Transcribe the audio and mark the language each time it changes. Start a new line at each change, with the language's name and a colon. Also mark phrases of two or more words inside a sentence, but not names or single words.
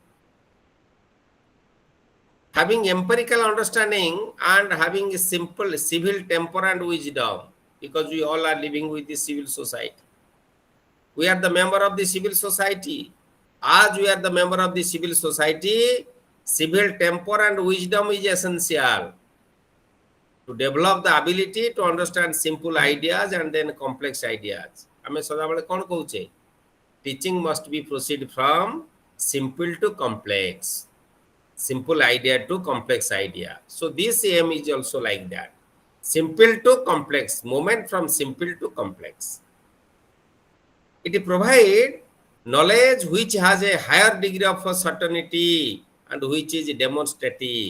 English: Having empirical understanding and having a simple civil temper and wisdom, because we all are living with the civil society. We are the member of the civil society. As we are the member of the civil society, civil temper and wisdom is essential to develop the ability to understand simple ideas and then complex ideas.
Odia: ଆମେ ସଦା ବେଳେ କଣ କହୁଛେ?
English: Teaching must be proceed from simple to complex. simple idea to complex idea. So this aim is also like that. Simple to complex, movement from simple to complex. It provides knowledge which has a higher degree of certainty and which is demonstrative.